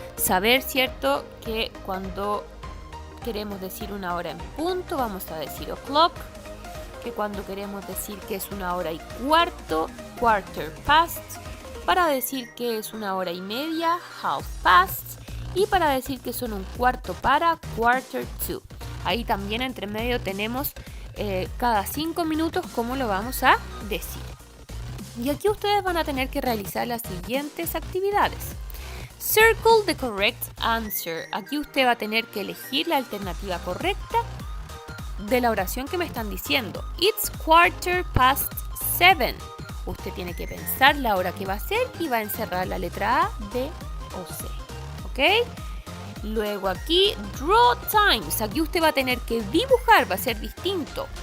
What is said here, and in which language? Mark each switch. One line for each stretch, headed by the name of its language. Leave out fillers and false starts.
Spanish: Saber, ¿cierto?, que cuando queremos decir una hora en punto, vamos a decir o'clock, que cuando queremos decir que es una hora y cuarto, quarter past, para decir que es una hora y media, half past, y para decir que son un cuarto para, quarter to. Ahí también entre medio tenemos cada 5 minutos cómo lo vamos a decir. Y aquí ustedes van a tener que realizar las siguientes actividades.
English: Circle the correct answer.
Spanish: Aquí usted va a tener que elegir la alternativa correcta de la oración que me están diciendo.
English: It's quarter past 7.
Spanish: Usted tiene que pensar la hora que va a ser y va a encerrar la letra A, B o C. ¿Ok? Luego aquí,
English: draw times.
Spanish: Aquí usted va a tener que dibujar, va a ser distinto.